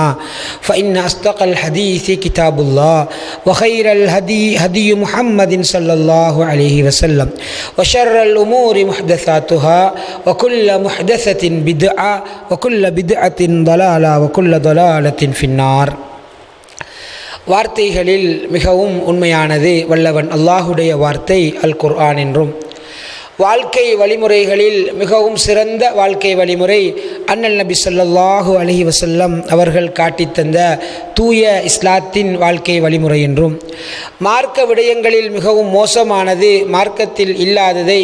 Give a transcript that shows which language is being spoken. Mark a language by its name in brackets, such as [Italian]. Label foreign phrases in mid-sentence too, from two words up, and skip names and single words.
[Arabic] فإن أصدق الحديث كتاب الله وخير الهدي هدي محمد صلى الله عليه وسلم وشر الأمور محدثاتها وكل محدثة بدعة وكل بدعة ضلالة وكل ضلالة في النار. [Tamil] வார்த்தைகளில் மிகவும் உண்மையானது வல்லவன் அல்லாஹுடைய வார்த்தை அல் குர்ஆன் என்றும், வாழ்க்கை வழிமுறைகளில் மிகவும் சிறந்த வாழ்க்கை வழிமுறை அண்ணல் நபி [Arabic] صلى الله عليه [Tamil] வஸல்லம் அவர்கள் காட்டித்தந்த தூய இஸ்லாத்தின் வாழ்க்கை வழிமுறை என்றும், மார்க்க விடயங்களில் மிகவும் மோசமானது மார்க்கத்தில் இல்லாததை